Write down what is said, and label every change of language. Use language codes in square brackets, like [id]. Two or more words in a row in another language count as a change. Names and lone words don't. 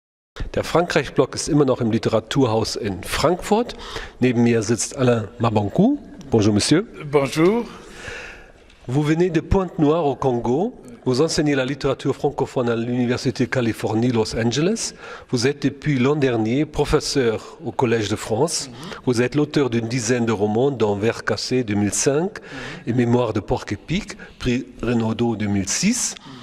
[de] Der Frankreich-Blog ist immer noch im Literaturhaus in Frankfurt. Neben mir sitzt Alain Mabanckou. [fr] Bonjour, monsieur. Bonjour. Vous venez de Pointe-Noire au Congo. Vous enseignez la littérature francophone à l'Université Californie Los Angeles. Vous êtes depuis l'an dernier professeur au Collège de France. Vous êtes l'auteur d'une dizaine de romans, dont Vers cassé 2005 et Mémoire de Porc-Épic, prix Renaudot 2006.